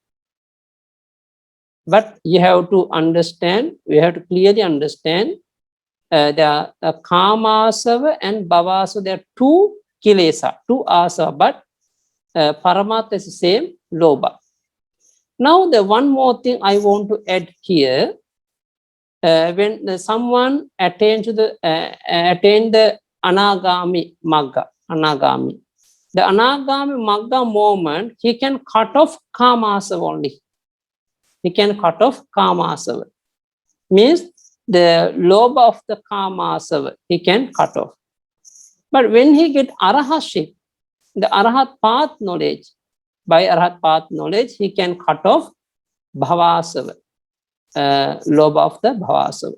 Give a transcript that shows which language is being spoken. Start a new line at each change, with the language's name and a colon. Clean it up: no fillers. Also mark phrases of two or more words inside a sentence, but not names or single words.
English: But you have to understand, we have to clearly understand the kamasava and bhavasava, there are 2 kilesa, 2 asava, but paramatma is the same, lobha. Now the one more thing I want to add here, when someone attain the
Pali: anagami magga,
English: anagami. The
Pali: anagami magga
English: moment, he can cut off kamasava only. He can cut off kamasava. Means the lobha of the kamasava, he can cut off. But when he get arahaship, the arahat path knowledge, by arahat path knowledge, he can cut off bhavasava, lobha of the bhavasava.